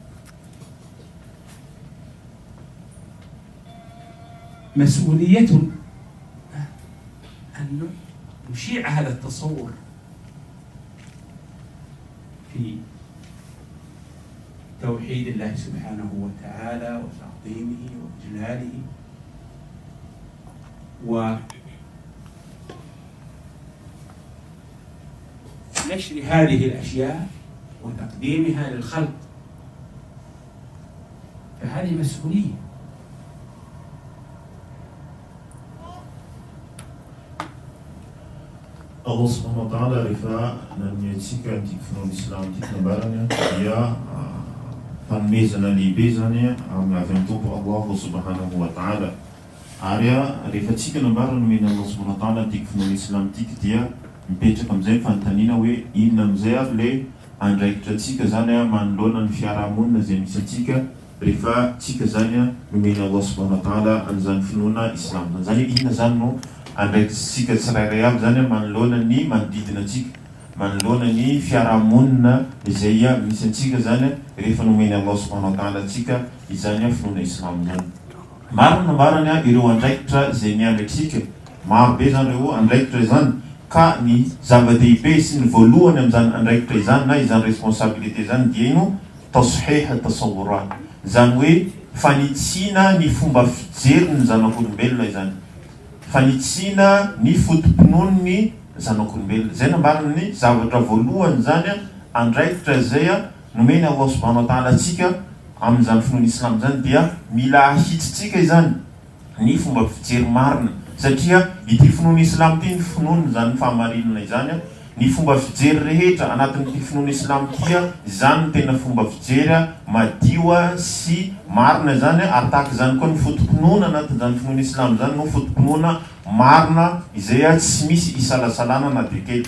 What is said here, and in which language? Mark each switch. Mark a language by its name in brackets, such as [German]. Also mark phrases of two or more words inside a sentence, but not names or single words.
[Arabic] مسؤوليتنا أن نشيع هذا التصور في توحيد الله سبحانه وتعالى وتعظيمه وإجلاله، ونشر هذه الأشياء وتقديمها للخلق. فهذه مسؤولية. الله سبحانه وتعالى [Malagasy] rifa na mietsika antikifinoana islam tiky nambarany dia fanomezana lehibe zany amin'ny avy amin'ny tompo [Arabic] الله سبحانه وتعالى. [Malagasy] Ary rehefa tsika nambarany nomena [Arabic] الله سبحانه وتعالى [Malagasy] antikifinoana islam tiky dia mipetraka amin'izay fanontaniana hoe inona amin'izay ary le andraikitra atsika zany manoloana ny fiarahamonina izay misy atsika rehefa tsika zany nomena [Arabic] الله سبحانه وتعالى [Malagasy] an'izany finoana islam. Zany inona zany no andraikitsika tsirairay avy zany manoloana ny manodidina atsika, manoloana ny fiarahamonina izay misy atsika zany rehefa nomeny [Arabic] الله سبحانه وتعالى [Malagasy] atsika izany finoana islam zany. Maro nambarany ireo andraikitra izay niandraikitsika, maro be zany ireo andraikitra izany, ka ny zava-dehibe sy ny voalohany amin'izany andraikitra izany na izany responsabilité zany dia ino? [Arabic] تصحيح التصورات, [Malagasy] zany hoe fanitsiana ny fomba fijery ny zanak'olombelona izany, fanitsiana ny fotom-pinoany zanak'olombelona. Zay nambarany ny zavatra voalohany zany andraikitra izay nomeny [Arabic] الله سبحانه وتعالى [Malagasy] atsika amin'izany finoana islam zany dia mila ahitsitsika izany ny fomba fijery marina, satria ity finoana islam ity ny finoana zany fahamarinana izany ny fomba fijery rehetra anatin'ity finoana islam tia zany ny tena fomba fijery madio sy marina zany ary tahaka zany koa ny fotom-pinoana anatin'izany finoana islam zany no fotom-pinoana marina izay tsy misy isalasalana na dia kely.